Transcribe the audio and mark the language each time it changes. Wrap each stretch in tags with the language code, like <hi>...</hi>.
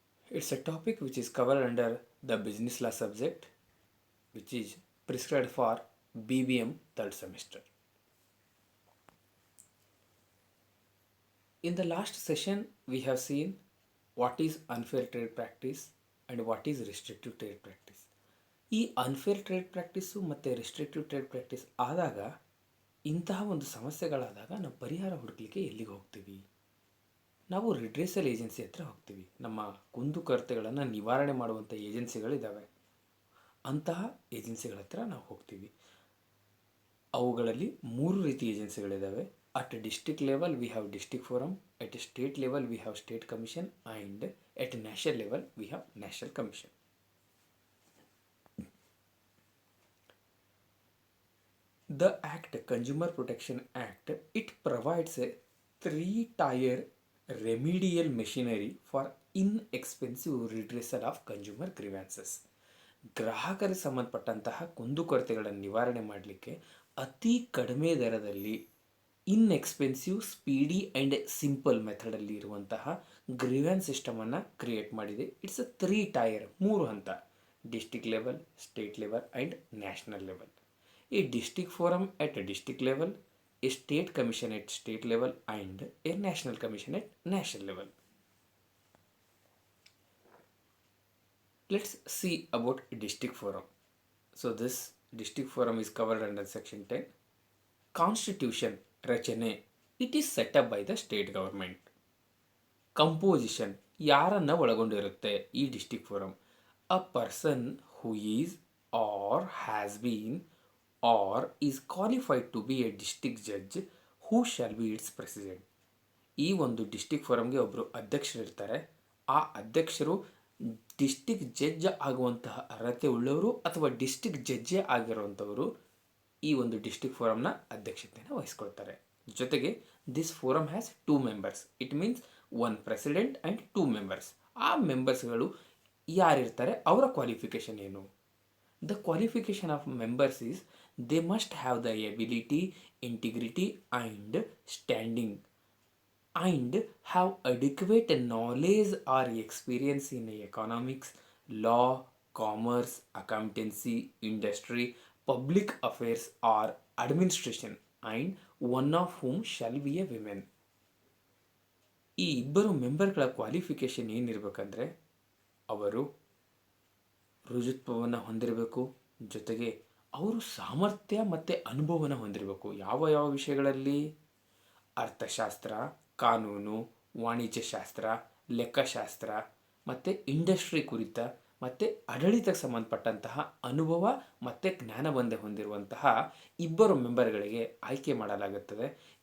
<en>It's a topic which is covered under the Business Law subject, which is prescribed for BBM third semester. In the last session, we have seen what is unfair trade practice and what is restrictive trade practice.</en> <kn>ಈ unfair trade practice ಮತ್ತು restrictive trade practice ಆದಾಗ ಇಂತಹ ಒಂದು ಸಮಸ್ಯೆಗಳಾದಾಗ ನಾವು ಪರಿಹಾರ ಹುಡುಕಲಿಕ್ಕೆ ಎಲ್ಲಿಗೆ ಹೋಗ್ತೀವಿ? ನಾವು ರಿಡ್ರೆಸಲ್ ಏಜೆನ್ಸಿ ಹತ್ರ ಹೋಗ್ತೀವಿ. ನಮ್ಮ ಕುಂದುಕೊರತೆಗಳನ್ನು ನಿವಾರಣೆ ಮಾಡುವಂಥ ಏಜೆನ್ಸಿಗಳಿದ್ದಾವೆ, ಅಂತಹ ಏಜೆನ್ಸಿಗಳ ಹತ್ರ ನಾವು ಹೋಗ್ತೀವಿ. ಅವುಗಳಲ್ಲಿ 3 ರೀತಿ ಏಜೆನ್ಸಿಗಳಿದ್ದಾವೆ.</kn> <en>At district level we have district forum, at state level we have state commission and at national level we have national commission. The Act, Consumer Protection Act, it provides a 3-tier remedial machinery for inexpensive redressal of consumer grievances.</en> <kn>ಗ್ರಾಹಕರಿಗೆ ಸಂಬಂಧಪಟ್ಟಂತಹ ಕುಂದುಕೊರತೆಗಳನ್ನು ನಿವಾರಣೆ ಮಾಡಲಿಕ್ಕೆ ಅತಿ ಕಡಿಮೆ ದರದಲ್ಲಿ</kn> <en>inexpensive, speedy and simple</en> <kn>ಮೆಥಡಲ್ಲಿ ಇರುವಂತಹ grievance ಸಿಸ್ಟಮನ್ನು create ಮಾಡಿದೆ.</kn> <en>it's a 3-tier,</en> <kn>3 ಹಂತ:</kn> <en>District level, state level and national level. A district forum at a district level, a state commission at state level and a national commission at national level. Let's see about district forum. So this district forum is covered under section 10. Constitution ರಚನೆ, it is set up by the state government.</en> <kn>Composition ಯಾರನ್ನು ಒಳಗೊಂಡಿರುತ್ತೆ ಈ district forum?</kn> <en>A person who is or has been or is qualified to be a district judge who shall be its president.</en> <kn>ಈ ಒಂದು district ಫೋರಮ್ಗೆ ಒಬ್ಬರು ಅಧ್ಯಕ್ಷರಿರ್ತಾರೆ. ಆ ಅಧ್ಯಕ್ಷರು district judge ಆಗುವಂತಹ ಅರ್ಹತೆ ಉಳ್ಳವರು ಅಥವಾ ಡಿಸ್ಟಿಕ್ ಜಡ್ಜೇ ಆಗಿರುವಂಥವರು ಈ ಒಂದು ಡಿಸ್ಟಿಕ್ ಫೋರಮ್ನ ಅಧ್ಯಕ್ಷತೆಯನ್ನು ವಹಿಸ್ಕೊಳ್ತಾರೆ.</kn> <en>ಜೊತೆಗೆ this forum has 2 members. It means 1 president and 2 members.</en> <kn>ಆ ಮೆಂಬರ್ಸ್ಗಳು ಯಾರಿರ್ತಾರೆ, ಅವರ ಕ್ವಾಲಿಫಿಕೇಷನ್ ಏನು?</kn> <en>The qualification of members is they must have the ability, integrity and standing and have adequate knowledge or experience in economics, law, commerce, accountancy, industry, public affairs or administration, and one of whom shall be a woman.</en> <kn>ಈ ಇಬ್ಬರು ಮೆಂಬರ್ಗಳ qualification ಏನಿರಬೇಕಂದ್ರೆ, ಅವರು ರುಜುತ್ವವನ್ನು ಹೊಂದಿರಬೇಕು, ಜೊತೆಗೆ ಅವರು ಸಾಮರ್ಥ್ಯ ಮತ್ತು ಅನುಭವವನ್ನು ಹೊಂದಿರಬೇಕು. ಯಾವ ವಿಷಯಗಳಲ್ಲಿ? ಅರ್ಥಶಾಸ್ತ್ರ, ಕಾನೂನು, ವಾಣಿಜ್ಯಶಾಸ್ತ್ರ, ಲೆಕ್ಕಶಾಸ್ತ್ರ ಮತ್ತು ಇಂಡಸ್ಟ್ರಿ ಕುರಿತ ಮತ್ತು ಆಡಳಿತಕ್ಕೆ ಸಂಬಂಧಪಟ್ಟಂತಹ ಅನುಭವ ಮತ್ತು ಜ್ಞಾನಬಂಧ ಹೊಂದಿರುವಂತಹ ಇಬ್ಬರು ಮೆಂಬರ್ಗಳಿಗೆ ಆಯ್ಕೆ ಮಾಡಲಾಗುತ್ತದೆ.</kn>